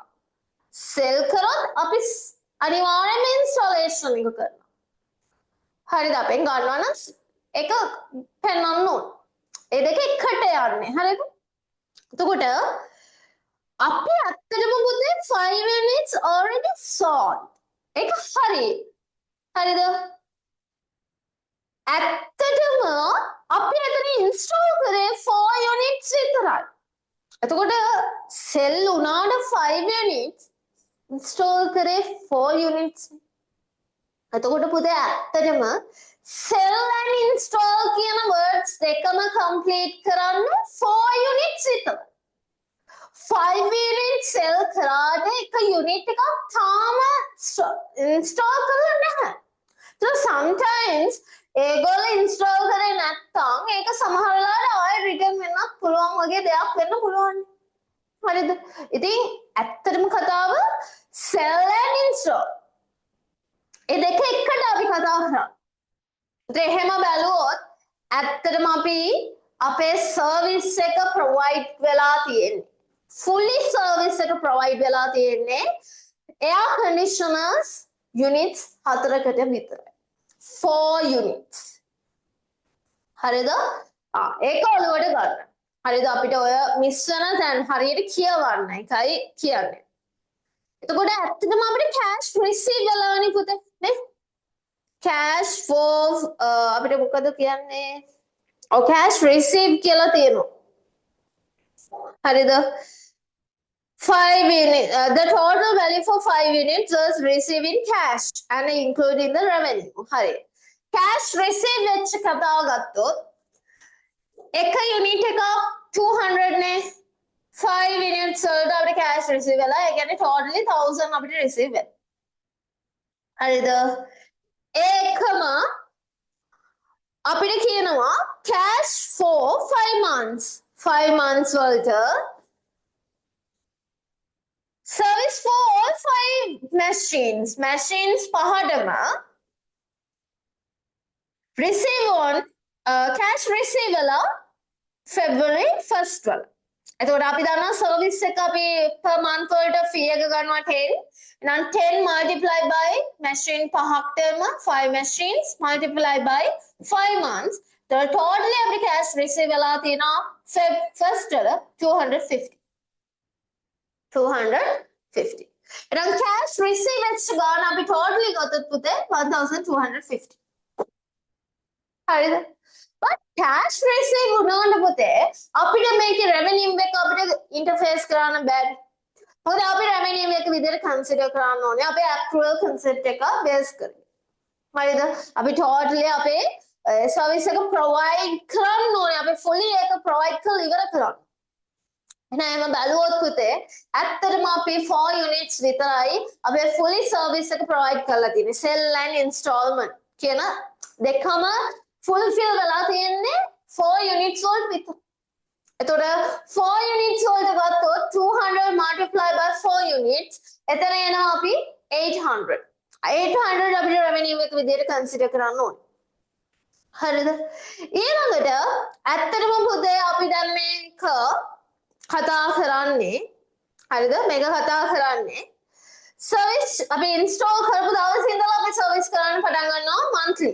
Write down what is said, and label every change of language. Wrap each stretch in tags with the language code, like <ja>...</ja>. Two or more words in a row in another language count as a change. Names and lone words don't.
<si>sell කරොත් අපි අනිවාර්යයෙන්ම installation එක කරනවා. හරිද? අපෙන් ගන්නවා නම් එක පෙන්වන්න ඕන. ඒ දෙක එකට යන්නේ. හරිද? එතකොට අපි ඇත්තටම පුතේ</si> <en>5 units already sold.</en> <si>ඒක හරි. හරිද? ඇත්තටම අපි එතන install කරේ 4 units විතරයි. එතකොට sell වුණාට 5 units install කරේ 4 units. එතකොට පුතේ ඇත්තටම</si> <en>sell and install</en> <si>කියන words දෙකම complete කරන්න 4 units විතරයි. 5 units sell කරාට එක unit එකක් තාම install කරලා නැහැ. So sometimes ඒගොල්ලෝ install කරේ නැත්නම් ඒක සමහර වෙලාවට ආයෙ return වෙන්නත් පුළුවන් වගේ දෙයක් වෙන්න පුළුවන්. හරිද? ඉතින් ඇත්තටම කතාව</si> <en>sell and install</en> <si>ඒ දෙක එකට අපි කතා කරා. ඉතින් එහෙම බැලුවොත් ඇත්තටම අපි අපේ සර්විස් එක ප්‍රොවයිඩ් වෙලා තියෙන්නේ.</si> <en>fully service</en> <si>එක ප්‍රොවයිඩ් වෙලා තියෙන්නේ</si> <en>air conditioners units</en> <si>4කට විතරයි. 4 units. හරිද? ඒක ඔළුවට ගන්න. හරිද? අපිට ඔය මිස් වෙන තැන් හරියට කියවන්න එකයි කියන්නේ. එතකොට ඇත්තටම අපිට</si> <en>cash receive</en> <si>වෙලානේ පුතේ නේ?</si> <en>cash for</en> <si>අපිට මොකද කියන්නේ? ඔව්</si> <en>cash receive</en> <si>කියලා තියෙනවා. හරිද?</si> <en>5 units. The total value for 5 units was received in cash and including the revenue.</en> <si>හරි.</si> <en>cash receive</en> <si>වෙච්ච කතාව ගත්තොත් එක unit එක 200 නේ 5 units වලට අපිට</si> <en>cash receive</en> <si>වෙලා ඒ කියන්නේ totally 1000 අපිට receive වෙනවා. හරිද? ඒකම අපිට කියනවා</si> <en>cash for 5 months. 5 months</en> <si>වලට</si> <en>service for all 5 machines.</en> <si>Machines පහටම</si> <en>receive on cash receive</en> <si>වෙලා</si> <en>February 1st</en> <si>වල. එතකොට අපි දන්නවා service එක අපි</si> <en>per month</en> <si>වලට fee එක ගන්නවා 10. එහෙනම්</si> <en>10 multiply by</en> <si>machine පහක්ටම</si> <en>5 machines multiply by 5 months.</en> <si>So totally අපේ</si> <en>cash receive</en> <si>වෙලා තියෙනවා Feb 1st වල 250. 250. එහෙනම්</si> <en>cash receive</en> <si>වෙච්ච ගාන අපි totally ගත්තොත් පුතේ 1250. හරිද? but</si> <en>cash receive</en> <si>වුණාට පුතේ අපිට මේකේ revenue එක අපිට interface කරන්න බෑ. මොකද අපි revenue එක විදිහට consider කරන්න ඕනේ අපේ</si> <en>accrual concept</en> <si>එක base කරගෙන. හරිද? අපි totally අපේ service එක provide කරන්න ඕනේ. අපි fully ඒක provide කරලා ඉවර කරන්න. එහෙනම් බැලුවොත් පුතේ ඇත්තටම අපි 4 units විතරයි අපි fully service එක provide කරලා තියෙන්නේ.</si> <en>sell and installment</en> <si>කියන දෙකම fulfill වෙලා තියෙන්නේ 4 units වලට විතර. එතකොට 4 units වලට ගත්තොත්</si> <en>200 multiply by 4 units</en> <si>එතන එනවා අපි 800. 800 අපිට revenue එක විදිහට consider කරන්න ඕනේ. හරිද? ඊළඟට ඇත්තටම පුතේ අපි දැන් මේක කතා කරන්නේ හරිද? මේක කතා කරන්නේ service අපි install කරපු දවසේ ඉඳලා අපි service කරන්න පටන් ගන්නවා monthly.</si>